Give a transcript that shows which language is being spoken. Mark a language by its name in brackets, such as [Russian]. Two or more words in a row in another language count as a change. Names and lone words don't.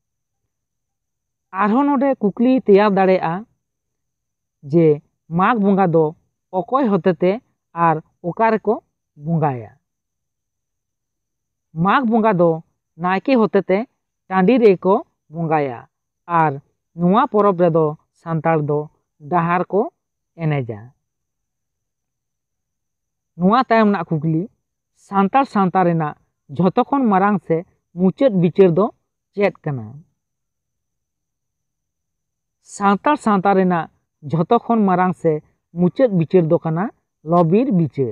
[Santali] आरहों नोडे कुकली तेयार दाड़ेआ जे माघ बोंगा दो अकय होतेते आर ओका रेको बोंगाया। माघ बोंगा दो नायके होतेते टांडी रेको बोंगाया आर नवा परब रे दो सान्ताल दो डाहार को एनेजा। नवा तायम ना कुकली सान्ताल सावता रेना झोतो खन मारांग से मुचाद बिचार दो चेद काना। सान्ताल सावता रेना झोतो खन मारांग से मुचाद बिचार दो काना लबिर बिचार।